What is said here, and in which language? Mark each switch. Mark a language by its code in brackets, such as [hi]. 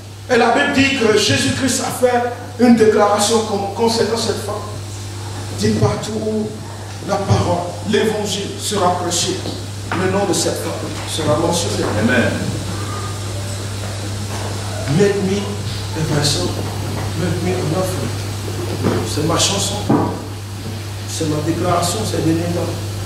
[fr] Et la Bible dit que Jésus-Christ a fait une déclaration concernant cette femme. Dit partout où la parole, l'évangile sera prêché, le nom de cette femme sera mentionné. Amen. [en] Make me a vessel, make me an offering. [fr] C'est ma chanson, c'est ma déclaration, c'est des noms.